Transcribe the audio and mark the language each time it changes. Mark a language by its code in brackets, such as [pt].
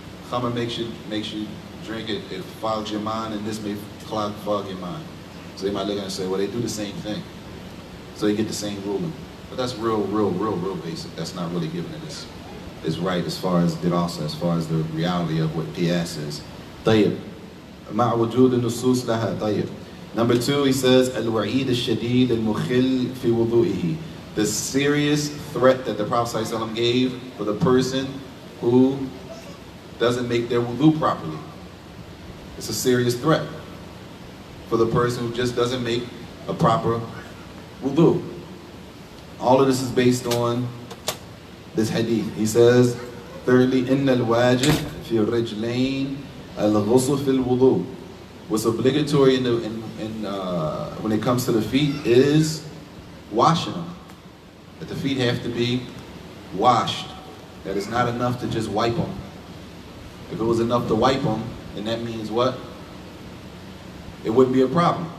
[en] Khamr makes you drink it, it fogs your mind, and this may fog your mind. So they might look at it and say, well, they do the same thing. So they get the same ruling. But that's real basic. That's not really giving it its right as far as dirasa, as far as the reality of what qiyas is. [ar] طيب. مع وجود النصوص لها. طيب. [en] Number 2, he says, [ar] الوعيد الشديد المخل في وضوئه. [en] The serious threat that the Prophet ﷺ gave for the person who doesn't make their wudu properly. It's a serious threat for the person who just doesn't make a proper wudu. All of this is based on this hadith. He says, thirdly, [ar] إن الواجب في الرجلين الغسل في الوضوء. [en] What's obligatory when it comes to the feet is washing them. That the feet have to be washed. That it's not enough to just wipe them. If it was enough to wipe them, then that means what? It wouldn't be a problem.